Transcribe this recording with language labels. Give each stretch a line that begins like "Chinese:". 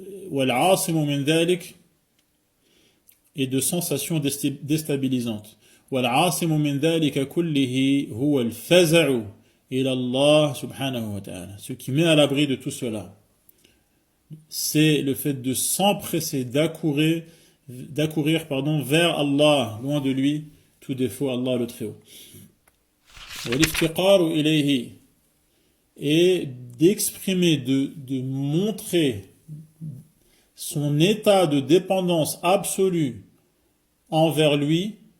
Arabic: والعاصم من ذلك,
French: et de sensations déstabilisantes.
Arabic: والعاصم من ذلك كله هو الفزع إلى الله سبحانه وتعالى.
French: Ce qui met à l'abri de tout cela, c'est le fait de s'empresser, d'accourir vers Allah, loin de lui tout défaut, Allah le Très-Haut.
Arabic: والافتقار إليه,
French: et d'exprimer, de montrer son état de dépendance absolue envers lui